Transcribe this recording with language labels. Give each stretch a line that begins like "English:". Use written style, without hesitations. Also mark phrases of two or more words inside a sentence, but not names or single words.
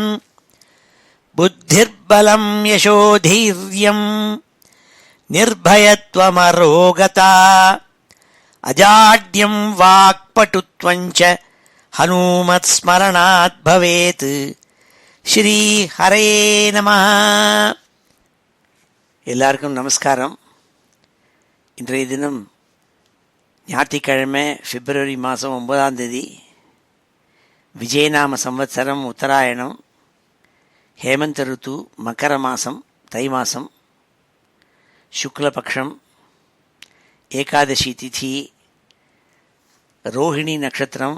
Sanskrit: बुद्धिर्बलं यशोधैर्यं निर्भयत्वमरोगता अजाड्यं वाक्पटुत्वं च हनुमत्स्मरणात् भवेत्। श्री हरे நமः.
Tamil: எல்லாருக்கும் நமஸ்காரம். இன்றைய தினம் ஞாயிற்றுக்கிழமை பிப்ரவரி மாதம் 9ஆம் தேதி விஜயநாம சம்வத்சரம் உத்தராயணம் ஹேமந்த ருத்து மக்கர மாதம் தை மாதம் சுக்லபக்ஷம் ஏகாதசி திதி ரோஹிணி நட்சத்திரம்.